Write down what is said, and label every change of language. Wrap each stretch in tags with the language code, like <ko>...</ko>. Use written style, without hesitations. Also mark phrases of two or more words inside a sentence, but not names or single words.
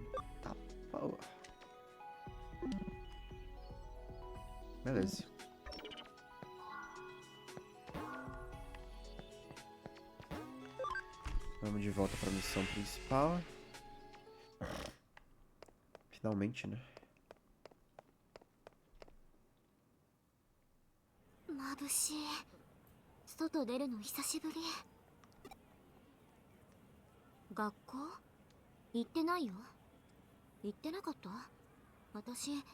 <pt>Tá, porra. Beleza. Vamos de volta para a missão principal. Finalmente, né?</pt> <ja>眩しい。外出るの久しぶり。学校行ってないよ。行ってなかった？私。</ja>